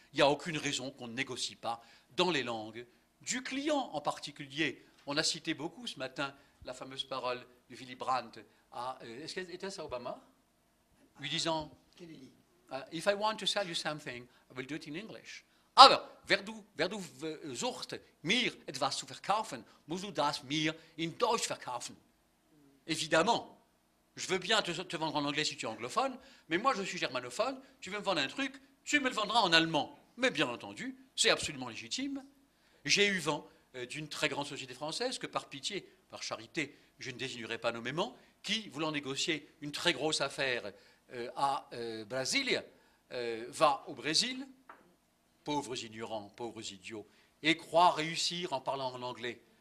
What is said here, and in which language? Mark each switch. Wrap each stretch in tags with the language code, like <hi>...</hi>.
<fr>Il n'y a aucune raison qu'on ne négocie pas dans les langues du client en particulier. On a cité beaucoup ce matin la fameuse parole de Willy Brandt à, est-ce qu'elle était à Obama, lui disant</fr> <en>If I want to sell you something, I will do it in English.</en> <de>Aber wer du sucht, mir etwas zu verkaufen, musst du das mir in Deutsch verkaufen.</de> <fr>Évidemment, je veux bien te vendre en anglais si tu es anglophone, mais moi je suis germanophone, tu veux me vendre un truc, tu me le vendras en allemand. Mais bien entendu, c'est absolument légitime. J'ai eu vent d'une très grande société française que par pitié, par charité, je ne désignerai pas nommément, qui, voulant négocier une très grosse affaire à Brasilia, va au Brésil, pauvres ignorants, pauvres idiots, et croit réussir en parlant en anglais.</fr>